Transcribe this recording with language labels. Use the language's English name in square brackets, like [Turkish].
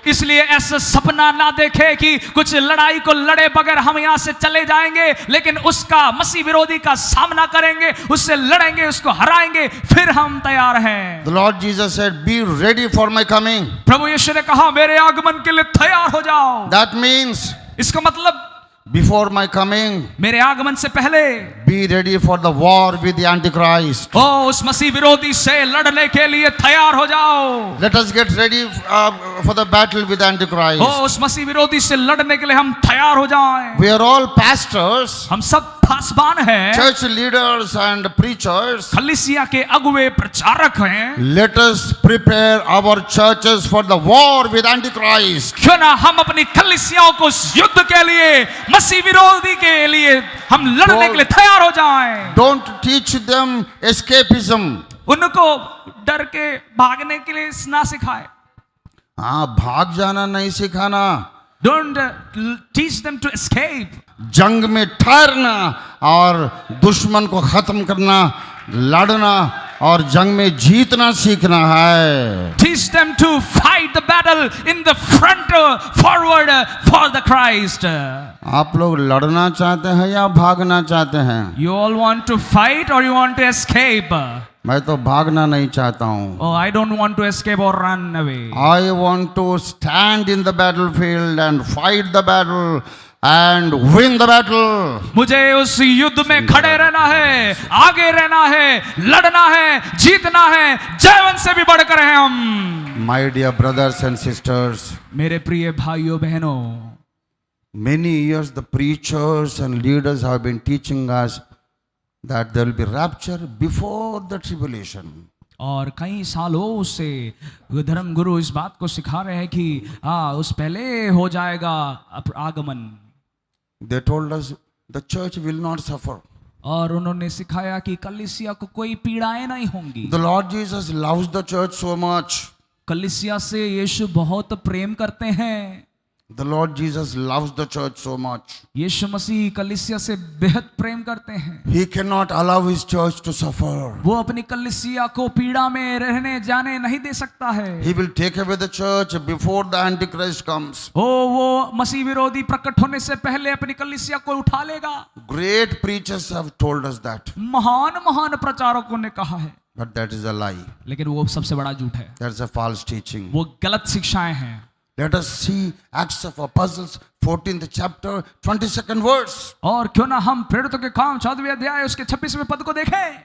[Hindi] इसलिए ऐसा सपना ना देखे कि कुछ लड़ाई को लड़े बगैर हम यहाँ से चले जाएंगे, लेकिन उसका मसीह विरोधी का सामना करेंगे, उससे लड़ेंगे, उसको हराएंगे, फिर हम तैयार हैं। [English] The Lord Jesus said, "Be ready for my coming." [Hindi] प्रभु यीशु ने कहा मेरे आगमन के लिए तैयार हो जाओ। [English] That means [Hindi] इसका मतलब [English] before my coming, [Hindi] मेरे आगमन से पहले [English] be ready for the war with the Antichrist. [Hindi] ओ उस मसीह विरोधी से लड़ने के लिए तैयार हो जाओ। [English] Let us get ready for the battle with the Antichrist. [Hindi] ओ उस मसीह विरोधी से लड़ने के लिए हम तैयार हो जाएं। [English] We are all pastors, [Hindi] हम सब पासबान हैं, [English] church leaders and preachers. [Hindi] कलीसिया के अगुवे प्रचारक हैं। [English] Let us prepare our churches for the war with Antichrist. [Hindi] क्यों ना हम अपनी कलीसियाओं को उस युद्ध के लिए, मसीह विरोधी के लिए हम लड़ने के लिए तैयार हो जाएं। [English] Don't teach them escapism. [Hindi] उनको डर के भागने के लिए ना सिखाए। हाँ, भाग जाना नहीं सिखाना, [English] Don't teach them to escape. [Hindi] जंग में ठहरना और दुश्मन को खत्म करना, लड़ना और जंग में जीतना सीखना है। [English] Teach them to fight the battle in the front, forward for the Christ. [Hindi] आप लोग लड़ना चाहते हैं या भागना चाहते हैं? [English] You all want to fight or you want to escape? [Hindi] मैं तो भागना नहीं चाहता हूँ। [English] Oh, I don't want to escape or run away. I want to stand in the battlefield and fight the battle and win the battle. [Hindi] मुझे उस युद्ध में खड़े रहना है, आगे रहना है, लड़ना है, जीतना है, जयवंत से भी बढ़कर हैं हम। [English] My dear brothers and sisters, [Hindi] मेरे प्रिय भाइयों बहनों, [English] many years the preachers and leaders have been teaching us that there will be rapture before the tribulation. [Hindi] और कई सालों से धर्म गुरु इस बात को सिखा रहे हैं कि उस पहले हो जाएगा आगमन। [English] They told us the church will not suffer. [Hindi] और उन्होंने सिखाया कि कलीसिया को कोई पीड़ाएं नहीं होंगी। [English] The Lord Jesus loves the church so much. [Hindi] कलीसिया से यीशु बहुत प्रेम करते हैं। [English] The Lord Jesus loves the church so much. [Hindi] यीशु मसीह कलीसिया से बेहद प्रेम करते हैं। [English] He cannot allow his church to suffer. [Hindi] वो अपनी कलीसिया को पीड़ा में रहने जाने नहीं दे सकता है। [English] He will take away the church before the Antichrist comes. [Hindi] वो मसीह विरोधी प्रकट होने से पहले अपनी कलीसिया को उठा लेगा। [English] Great preachers have told us that. [Hindi] महान प्रचारकों ने कहा है। [English] But that is a lie. [Hindi] लेकिन वो सबसे बड़ा झूठ है। [English] That's a false teaching. [Hindi] वो गलत शिक्षाएं हैं। [English] Let us see Acts of Apostles 14th chapter 22nd verse. [Hindi] और क्यों ना हम प्रेरितों के काम 14वें अध्याय उसके 26वें पद को देखें।